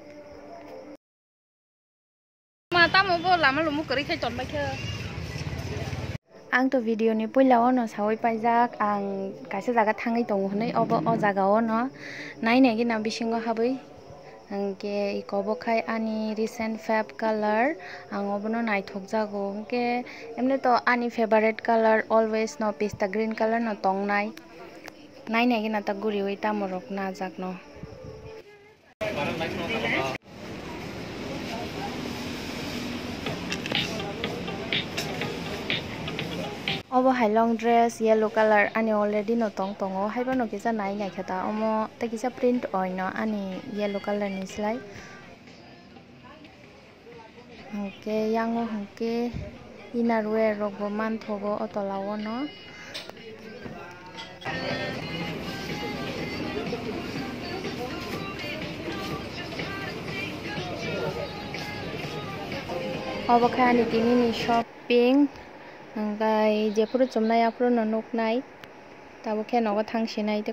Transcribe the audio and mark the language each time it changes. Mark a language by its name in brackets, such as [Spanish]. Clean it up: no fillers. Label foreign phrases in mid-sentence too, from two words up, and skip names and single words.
[Kok Borok] ma tamo bo lama lumu kori khai tonbai khe ang to video ni puilao no sawai paijak ang kaisa jaga thangai tongo hnai obo o jaga o no nainai gina bisingo habai angke ikobo khai ani [English] recent fab color [Kok Borok] ang obono naithok jago angke emne to ani [English] favorite color always [Kok Borok] no [English] pista green color [Kok Borok] no tongnai nainai gina ta guriwi tamorok najak no obo hai [English] long dress yellow color [Kok Borok] ani already no tongo haibano kisa nai khata omo ta kisa print oino ani [English] yellow color [Kok Borok] ni slai hongke yango hongke [English] inner wear [Kok Borok] rok bo manthogo otolawo no obo khai ani tini ni shopping angkai jepuru chumnai apuru no nuknai tabo khe nogo thangsinai te